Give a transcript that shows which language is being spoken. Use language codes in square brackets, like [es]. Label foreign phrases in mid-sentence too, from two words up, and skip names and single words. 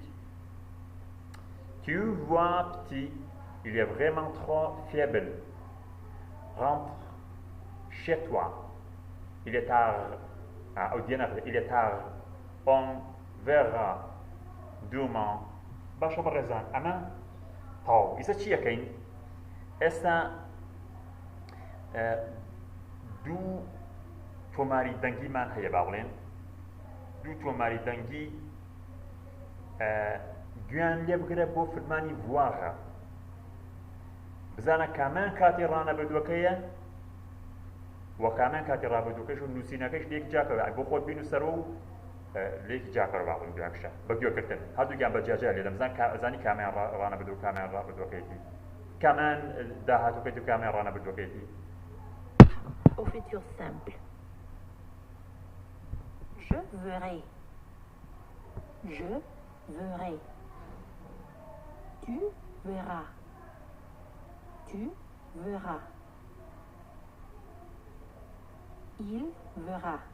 [fr] Tu vois, petit, il est vraiment trop faible. Rentre chez toi. Il est tard. Il est tard. On verra demain. [ckb] باشە بەڕێزان، ئەمە تاو. ئیستا چی یەکەین؟ ئێستا دوو تۆماری دەنگیمان هەیە با بڵێن. دوو تۆماری دەنگی گویان لێ بگرە بۆ فەرمانی ڤواغە. بزانە کامیان کاتی ڕانەبردووەکەیە و کامیان کاتی ڕابردووەکەش و نووسینەکەش لێکی جاکەوە بۆ خۆت بینوسەرەوە و لێکی جاکەوە با بڵێن گویانکشە بە گوێکردن. هەردووگیان بەجیاجیا لێ دەمزان زانی کامیان ڕانەبردوو و کامیان ڕابردووەکەیەتی، کامیان داهاتووکەیەتی و کامیان ڕانەبردووەکەیەتی. [fr] Au futur simple. Je verrai. Je verrai. Tu verras. Tu verras. Il verra.